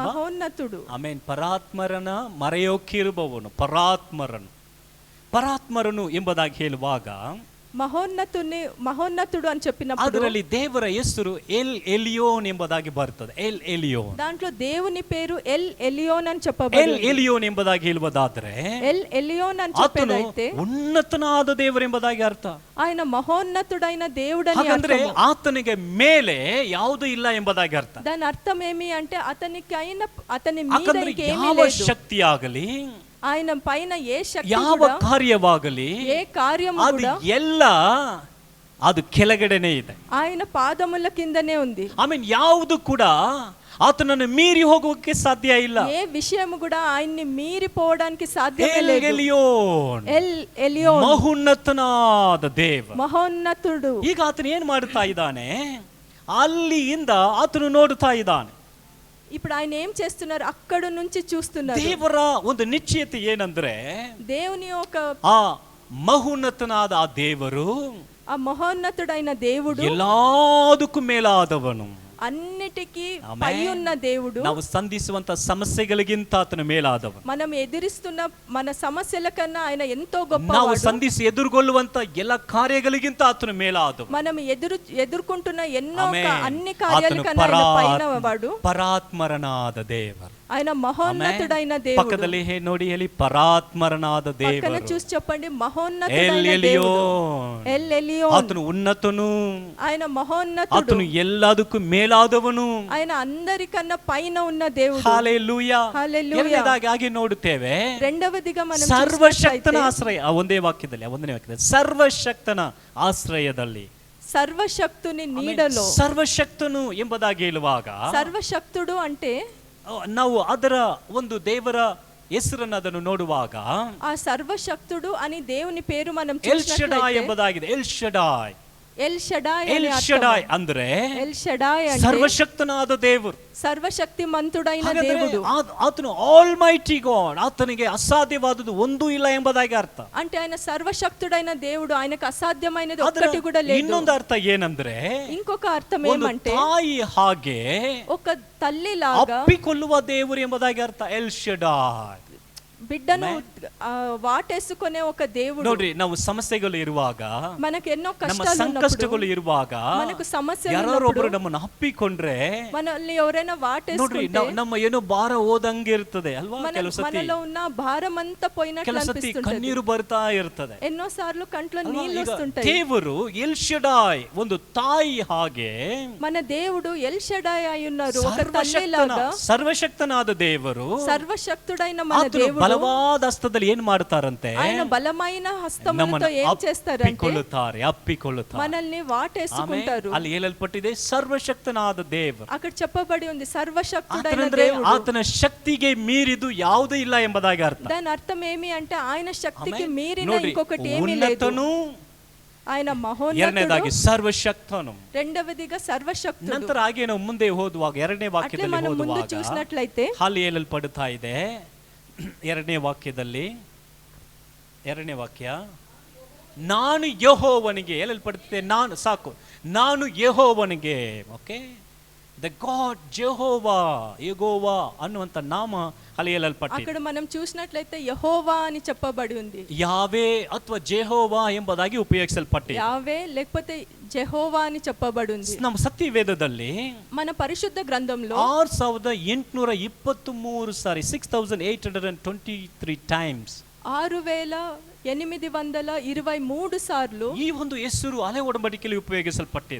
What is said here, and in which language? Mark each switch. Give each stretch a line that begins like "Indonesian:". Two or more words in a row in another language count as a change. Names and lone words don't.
Telugu: ಮಹೋನ್ನತುಡು.
Kannada: ಆಮೇನ್. ಪರಾತ್ಮರನ ಮರೆಯೋಕಿರುವವನು ಪರಾತ್ಮರನು ಎಂಬುದಾಗಿ ಹೇಳುವಾಗ
Telugu: ಮಹೋನ್ನತುಡು అని చెప్పినప్పుడు
Kannada: ಅದರಲ್ಲಿ ದೇವರ ಹೆಸರು ಎಲ್ ಎಲಿಯೋನ್ ಎಂಬುದಾಗಿ ಬರ್ತದೆ. ಎಲ್ ಎಲಿಯೋನ್,
Telugu: దాంట్లో దేవుని పేరు ఎల్ ఎలియోన్ అని
Kannada: ಎಲ್
Telugu: చెప్పబడింది.
Kannada: ಎಲಿಯೋನ್ ಎಂಬುದಾಗಿ ಹೇಳುವುದಾದ್ರೆ
Telugu: ఎల్ ఎలియోన్ అని
Kannada: ಆತನು
Telugu: చెప్పేదైతే
Kannada: ಉನ್ನತನಾದ ದೇವರು ಎಂಬುದಾಗಿ ಅರ್ಥ.
Telugu: ఆయన మహోన్నతుడైన దేవుడని
Kannada: ಹಾಗಂದ್ರೆ
Telugu: అర్థము.
Kannada: ಆತನಿಗೆ ಮೇಲೆ ಯಾವುದೂ ಇಲ್ಲ ಎಂಬುದಾಗಿ ಅರ್ಥ.
Telugu: దాని అర్థం ఏమి అంటే అతని మీద
Kannada: ಯಾಕಂದ್ರೆ
Telugu: ఇంకేమీ
Kannada: ಯಾವ
Telugu: లేదు.
Kannada: ಶಕ್ತಿ ಆಗಲಿ,
Telugu: ఆయన పైన ఏ శక్తి
Kannada: ಯಾವ
Telugu: కూడా,
Kannada: ಕಾರ್ಯವಾಗಲಿ,
Telugu: ఏ కార్యము
Kannada: ಅದು
Telugu: కూడా
Kannada: ಎಲ್ಲ ಅದು ಕೆಳಗಡೆನೆ ಇದೆ.
Telugu: ఆయన పాదముల కిందనే ఉంది.
Kannada: ಯಾವುದು ಕೂಡ ಆತನನ್ನು ಮೀರಿ ಹೋಗೋಕೆ ಸಾಧ್ಯ ಇಲ್ಲ.
Telugu: ఏ విషయము కూడా ఆయన్ని మీరిపోవడానికి సాధ్యమే
Kannada: ಎಲ್
Telugu: లేదు.
Kannada: ಎಲಿಯೋನ್,
Telugu: ఎల్ ఎలియోన్,
Kannada: ಮಹೋನ್ನತನಾದ ದೇವ.
Telugu: మహోన్నతుడు.
Kannada: ಈಗ ಆತನು ಏನ್ ಮಾಡ್ತಾ ಇದ್ದಾನೆ? ಅಲ್ಲಿಂದ ಆತನು ನೋಡ್ತಾ ಇದ್ದಾನೆ.
Telugu: ఇప్పుడు ఆయన ఏం చేస్తున్నారు? అక్కడ నుంచి చూస్తున్నారు.
Kannada: ದೇವರ ಒಂದು ನಿಶ್ಚಯತೆ ಏನಂದ್ರೆ,
Telugu: దేవుని ఒక
Kannada: ಆ ಮಹೋನ್ನತನಾದ ಆ ದೇವರು
Telugu: ఆ మహోన్నతుడైన దేవుడు
Kannada: ಎಲ್ಲದಕ್ಕೂ ಮೇಲಾದವನು,
Telugu: అన్నిటికీ ఆమేన్. పై ఉన్న దేవుడు.
Kannada: ನಾವು ಸಂಧಿಸುವಂತ ಸಮಸ್ಯೆಗಳಿಗಿಂತ ಆತನು ಮೇಲಾದವನು.
Telugu: మనం ఎదురిస్తున్న మన సమస్యల కన్నా ఆయన ఎంతో
Kannada: ನಾವು
Telugu: గొప్పవాడు.
Kannada: ಸಂಧಿಸಿ ಎದುರುಗೊಳ್ಳುವಂತ ಎಲ್ಲ ಕಾರ್ಯಗಳಿಗಿಂತ ಆತನು ಮೇಲಾದವನು.
Telugu: మనం ఎదుర్కొంటున్న ఎన్నో ఆమేన్. అన్ని కార్యాల
Kannada: ಆತನು
Telugu: కన్నా ఆయన పైన వాడు.
Kannada: ಪರಾತ್ಮರನಾದ ದೇವರು.
Telugu: ఆయన మహోన్నతుడైన
Kannada: ಆಮೆನ್.
Telugu: దేవుడు.
Kannada: ಪಕ್ಕದಲ್ಲಿ ನೋಡಿ ಹೇಳಿ, ಪರಾತ್ಮರನಾದ
Telugu: పక్కన
Kannada: ದೇವರು.
Telugu: చూసి చెప్పండి,
Kannada: ಎಲ್
Telugu: మహోన్నతుడైన దేవుడు.
Kannada: ಎಲಿಯೋನ್.
Telugu: ఎల్ ఎలియోన్.
Kannada: ಆತನು ಉನ್ನತನು,
Telugu: ఆయన మహోన్నతుడు.
Kannada: ಆತನು ಎಲ್ಲದಕ್ಕೂ ಮೇಲಾದವನು.
Telugu: ఆయన అందరికన్నా పైన ఉన్న దేవుడు.
Kannada: ಹಲ್ಲೆಲೂಯಾ. ಹಲ್ಲೆಲೂಯಾ. ಎರಡನೇದಾಗಿ ಹಾಗೆ ನೋಡುತ್ತೇವೆ,
Telugu: రెండవదిగా మనం
Kannada: ಸರ್ವಶಕ್ತನ
Telugu: చూసినట్లయితే,
Kannada: ಆಶ್ರಯ. ಒಂದನೇ ವಾಕ್ಯದಲ್ಲಿ ಸರ್ವಶಕ್ತನ ಆಶ್ರಯದಲ್ಲಿ,
Telugu: సర్వశక్తుని నీడలో.
Kannada: ಸರ್ವಶಕ್ತನು ಎಂಬುದಾಗಿ ಹೇಳುವಾಗ
Telugu: సర్వశక్తుడు అంటే
Kannada: ನಾವು ಅದರ ಒಂದು ದೇವರ ಹೆಸರನ್ನು ಅದನ್ನು ನೋಡುವಾಗ
Telugu: ఆ సర్వశక్తుడు అని దేవుని పేరు మనం
Kannada: ಎಲ್ ಶಡಾಯ್
Telugu: చూసినట్లయితే,
Kannada: ಎಂಬುದಾಗಿದೆ. ಎಲ್ ಶಡಾಯ್,
Telugu: ఎల్ షడాయ్
Kannada: ಎಲ್
Telugu: అనే
Kannada: ಶಡಾಯ್
Telugu: అర్థము.
Kannada: ಅಂದ್ರೆ
Telugu: ఎల్ షడాయ్ అంటే
Kannada: ಸರ್ವಶಕ್ತನಾದ ದೇವರು.
Telugu: ಸರ್ವಶಕ್ತಿమంతుడైన
Kannada: ಹಾಗಾದ್ರೆ
Telugu: దేవుడు.
Kannada: ಆತನು
English: almighty God,
Kannada: ಆತನಿಗೆ ಅಸಾಧ್ಯವಾದದ್ದು ಒಂದೂ ಇಲ್ಲ ಎಂಬುದಾಗಿ ಅರ್ಥ.
Telugu: అంటే ఆయన సర్వశక్తుడైన దేవుడు, ఆయనకు అసాధ్యమైనది
Kannada: ಅದರ
Telugu: ఒక్కటి కూడా లేదు.
Kannada: ಇನ್ನೊಂದು ಅರ್ಥ ಏನಂದ್ರೆ,
Telugu: ఇంకొక అర్థం
Kannada: ಒಂದು
Telugu: ఏమంటే,
Kannada: ತಾಯಿ ಹಾಗೆ
Telugu: ఒక తల్లిలాగా
Kannada: ಅಪ್ಪಿಕೊಳ್ಳುವ ದೇವರು ಎಂಬುದಾಗಿ ಅರ್ಥ. ಎಲ್ ಶಡಾಯ್.
Telugu: బిడ్డను వాటేసుకునే ఒక దేవుడు.
Kannada: ನೋಡ್ರಿ, ನಾವು ಸಮಸ್ಯೆಗಳು ಇರುವಾಗ,
Telugu: మనకు ఎన్నో
Kannada: ನಮ್ಮ
Telugu: కష్టాలు
Kannada: ಸಂಕಷ್ಟಗಳು
Telugu: ఉన్నప్పుడు,
Kannada: ಇರುವಾಗ,
Telugu: మనకు సమస్యలు
Kannada: ಯಾರೊಬ್ಬರು
Telugu: ఉన్నప్పుడు,
Kannada: ನಮ್ಮನ್ನು ಅಪ್ಪಿಕೊಂಡ್ರೆ
Telugu: మనల్ని ఎవరైనా
Kannada: ನೋಡ್ರಿ,
Telugu: వాటేసుకుంటే
Kannada: ನಮ್ಮ ಏನೋ ಭಾರ ಹೋದಂಗೆ ಇರ್ತದೆ ಅಲ್ವಾ? ಕೆಲವು ಸತಿ
Telugu: మనలో ఉన్న భారం అంతా పోయినట్లు
Kannada: ಕೆಲವು ಸತಿ
Telugu: అనిపిస్తుంటది.
Kannada: ಕಣ್ಣೀರು ಬರ್ತಾ ಇರ್ತದೆ.
Telugu: ఎన్నో సార్లు కంట్లో
Kannada: ಅಲ್ವಾ?
Telugu: నీళ్లు
Kannada: ಈಗ
Telugu: వస్తుంటాయి.
Kannada: ದೇವರು ಎಲ್ ಶಡಾಯ್ ಒಂದು ತಾಯಿ ಹಾಗೆ,
Telugu: మన దేవుడు ఎల్ షడాయ్ అయి ఉన్నారు, ఒక తల్లిలాగా.
Kannada: ಸರ್ವಶಕ್ತನಾದ ದೇವರು,
Telugu: సర్వశక్తుడైన మన
Kannada: ಆತನು
Telugu: దేవుడు
Kannada: ಬಲವಾದ ಹಸ್ತದಲ್ಲಿ ಏನ್ ಮಾಡ್ತಾರಂತೆ?
Telugu: ఆయన బలమైన హస్తములతో
Kannada: ನಮ್ಮನ್ನು
Telugu: ఏం చేస్తారంటే
Kannada: ಅಪ್ಪಿಕೊಳ್ಳುತ್ತಾರೆ.
Telugu: మనల్ని వాటేసుకుంటారు.
Kannada: ಅಲ್ಲಿ ಹೇಳಲ್ಪಟ್ಟಿದೆ ಸರ್ವಶಕ್ತನಾದ ದೇವರು.
Telugu: అక్కడ చెప్పబడి ఉంది సర్వశక్తుడైన
Kannada: ಆತನಂದ್ರೆ
Telugu: దేవుడు.
Kannada: ಆತನ ಶಕ್ತಿಗೆ ಮೀರಿದು ಯಾವುದೂ ಇಲ್ಲ ಎಂಬುದಾಗಿ ಅರ್ಥ.
Telugu: దాని అర్థం ఏమి అంటే, ఆయన శక్తికి
Kannada: ಆಮೆನ್.
Telugu: మీరిన
Kannada: ನೋಡ್ರಿ,
Telugu: ఇంకొకటి ఏమీ లేదు.
Kannada: ಉನ್ನತನು,
Telugu: ఆయన
Kannada: ಎರಡನೇದಾಗಿ
Telugu: మహోన్నతుడు,
Kannada: ಸರ್ವಶಕ್ತನು.
Telugu: రెండవదిగా సర్వశక్తుడు.
Kannada: ನಂತರ ಹಾಗೆ ನಾವು ಮುಂದೆ ಹೋದುವಾಗ, ಎರಡನೇ
Telugu: అట్లే
Kannada: ವಾಕ್ಯದಲ್ಲಿ
Telugu: మనం ముందు
Kannada: ಹೋದುವಾಗ
Telugu: చూసినట్లయితే,
Kannada: ಅಲ್ಲಿ ಹೇಳಲ್ಪಡುತ್ತಾ ಇದೆ, ಎರಡನೇ ವಾಕ್ಯದಲ್ಲಿ, ಎರಡನೇ ವಾಕ್ಯ, ನಾನು ಯೆಹೋವನಿಗೆ ಹೇಳಲ್ಪಡುತ್ತೆ. ನಾನು ಯೆಹೋವನಿಗೆ, ಓಕೆ,
English: the God
Kannada: ಯೆಹೋವಾ ಅನ್ನುವಂತ ನಾಮ ಅಲ್ಲಿ ಹೇಳಲ್ಪಟ್ಟಿದೆ.
Telugu: అక్కడ మనం చూసినట్లయితే యెహోవా అని చెప్పబడి ఉంది.
Kannada: ಯಾವೇ ಅಥವಾ ಜೆಹೋವಾ ಎಂಬುದಾಗಿ ಉಪಯೋಗಿಸಲ್ಪಟ್ಟಿದೆ.
Telugu: యావే లేకపోతే జెహోవా అని చెప్పబడి ఉంది.
Kannada: ನಮ್ಮ ಸತ್ಯವೇದದಲ್ಲಿ
Telugu: మన పరిశుద్ధ గ్రంథంలో
Kannada: 6823 ಸಾರಿ 6823 ಟೈಮ್ಸ್
Telugu: 6823 సార్లు
Kannada: ಈ ಒಂದು ಹೆಸರು ಹಳೆ ಒಡಂಬಡಿಕೆಯಲ್ಲಿ ಉಪಯೋಗಿಸಲ್ಪಟ್ಟಿದೆ.